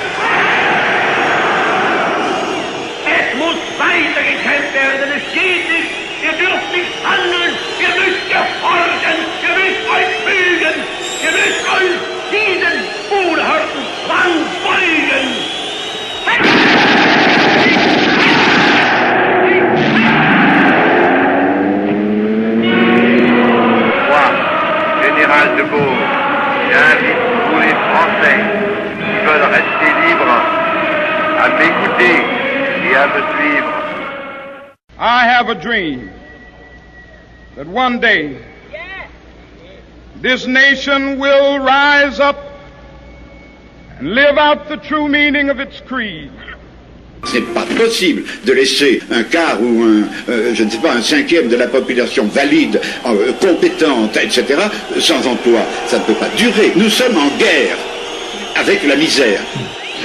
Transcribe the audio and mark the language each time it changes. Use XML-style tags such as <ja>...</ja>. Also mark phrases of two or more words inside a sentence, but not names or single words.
<de>Es muss weitergekämpft werden, es geht nicht! Ihr dürft nicht handeln! Ihr müsst gehorchen! Ihr müsst euch fügen! Ihr müsst euch diesen unerhörten Zwang beugen!</de> <fr>Moi, général de Gaulle, j'invite tous les Français qui veulent rester libres à m'écouter et à me suivre.</fr> <en>I have a dream that one day this nation will rise up and live out the true meaning of its creed.</en> <fr>Ce n'est pas possible de laisser un quart ou je ne sais pas, un cinquième de la population valide, compétente, etc., sans emploi. Ça ne peut pas durer. Nous sommes en guerre avec la misère.</fr>